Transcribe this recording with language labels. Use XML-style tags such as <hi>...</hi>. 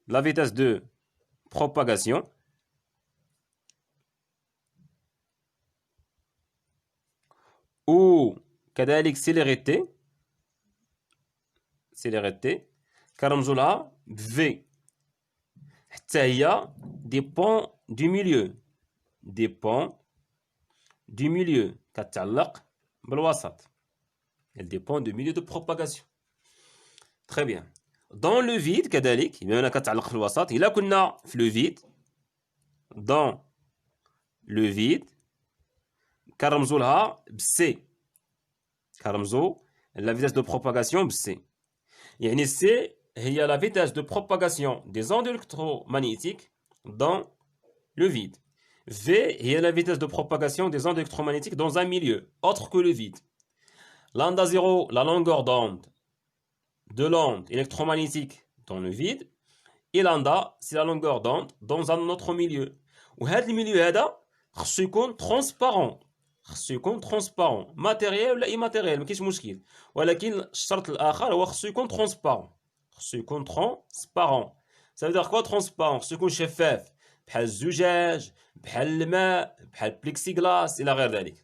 <fr>La vitesse de propagation ou كذلك célérité</fr> <ar>كنرمزوا لها</ar> <fr>V.</fr> <ar>حتى هي</ar> <fr>dépend du milieu</fr> <ar>كتعلق بالوسط.</ar> <fr>Elle dépend du milieu de propagation. Très bien. Dans le vide</fr> <ar>كذلك بما أنها كتعلق في الوسط، إلا كنا في</ar> <fr>le vide dans le vide</fr> <ar>كنرمزوا لها C.</ar> <fr>كنرمزوا la vitesse de propagation C. يعني C هي la vitesse de propagation des ondes électromagnétiques dans le vide. V est la vitesse de propagation des ondes électromagnétiques dans un milieu autre que le vide. Lambda 0, la longueur d'onde de l'onde électromagnétique dans le vide. Et lambda, c'est la longueur d'onde dans un autre milieu.</fr> <ar>وهذا الميليو هذا خصو يكون ترونسبارون. خصو يكون ترونسبارون. ماتيريال ولا ايماتيريال ما كاينش مشكل. ولكن الشرط الآخر هو خصو يكون ترونسبارون. خصو يكون ترونسبارون.</ar> <fr>Ça veut dire quoi</fr> <ar>ترونسبارون؟ خصو يكون شفاف. بحال الزجاج، بحال الماء، بحال البليكسيغلاس الى غير ذلك.</ar>